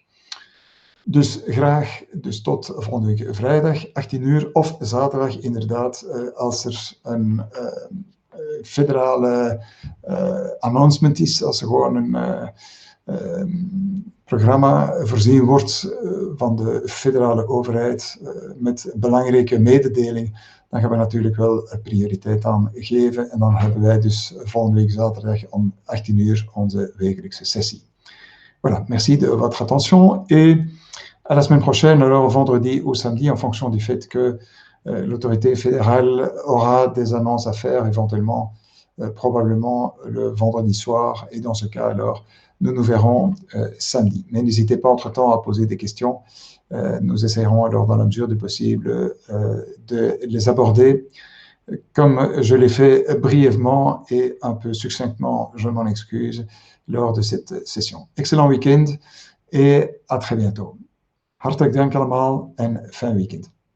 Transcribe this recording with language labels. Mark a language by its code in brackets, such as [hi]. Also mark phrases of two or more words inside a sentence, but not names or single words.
[nl] Dus graag tot volgende week vrijdag, 18 uur, of zaterdag inderdaad, als er een federale announcement is, als er gewoon een programma voorzien wordt van de federale overheid met belangrijke mededeling, dan gaan we natuurlijk wel prioriteit aan geven. En dan hebben wij dus volgende week zaterdag om 18 uur onze wekelijkse sessie. [fr] Voilà, merci de votre attention et à la semaine prochaine, alors vendredi ou samedi, en fonction du fait que l'autorité fédérale aura des annonces à faire éventuellement probablement le vendredi soir. Et dans ce cas, alors, nous nous verrons samedi. Mais n'hésitez pas entre-temps à poser des questions. Nous essaierons alors, dans la mesure du possible, de les aborder. Comme je l'ai fait brièvement et un peu succinctement, je m'en excuse, lors de cette session. Excellent week-end et à très bientôt. [nl] Hartelijk dank allemaal en fijn weekend.